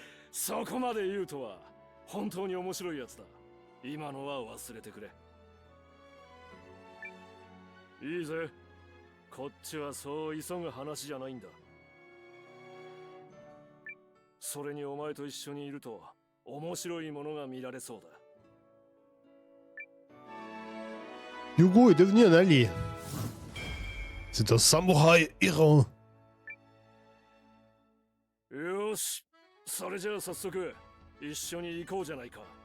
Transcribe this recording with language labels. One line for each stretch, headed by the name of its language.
Japanese: そこまで言うとは本当に面白いやつだ。今のは忘れてくれ。いいぜ、こっちはそう急ぐ話じゃないんだ。それにお前と一緒にいると面白いものが見られそうだ。
French: Hugo est devenu un allié. C'est un samouraï errant.
Japanese: よし、それじゃあ早速一緒に行こうじゃないか。